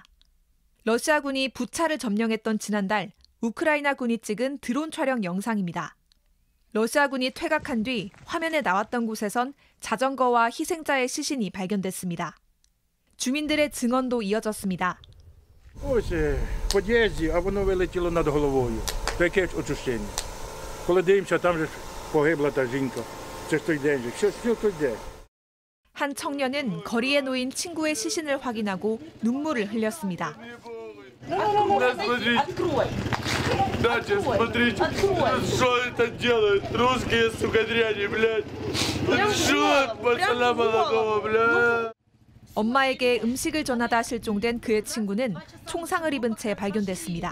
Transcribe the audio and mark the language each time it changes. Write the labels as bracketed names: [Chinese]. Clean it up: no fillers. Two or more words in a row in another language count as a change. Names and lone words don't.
[Korean] 러시아군이 부차를 점령했던 지난달 우크라이나군이 찍은 드론 촬영 영상입니다. 러시아군이 퇴각한 뒤 화면에 나왔던 곳에선 자전거와 희생자의 시신이 발견됐습니다. 주민들의 증언도 이어졌습니다. [Ukrainian] Ось в під'їзді, а воно вилетіло над головою. Таке ж очищення. Коли дивимося, там же погибла та жінка. Це ж той день же. Що той день? [Korean] 한 청년은 거리에 놓인 친구의 시신을 확인하고 눈물을 흘렸습니다. 엄마에게 음식을 전하다 실종된 그의 친구는 총상을 입은 채 발견됐습니다.